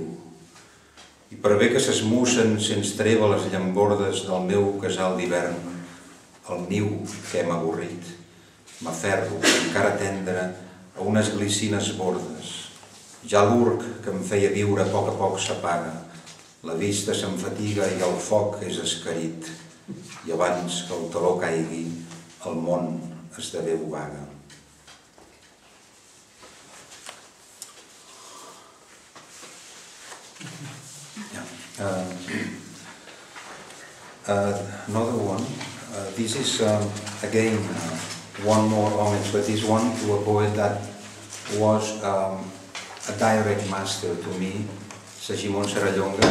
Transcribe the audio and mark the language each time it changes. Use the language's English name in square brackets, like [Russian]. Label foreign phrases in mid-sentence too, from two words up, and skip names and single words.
[Catalan] I per bé que s'esmussen sense treva les llambordes del meu casal d'hivern, el niu que hem avorrit, m'aferro, encara tendre, a unes glicines bordes. Ja l'urc que em feia viure a poc s'apaga, la vista s'enfatiga i el foc és escarit, i abans que el taló caigui, el món esdevé obaga. [English] Another one. This is again one more homage, but this one to a poet that was a direct master to me, Segimon Serrallonga.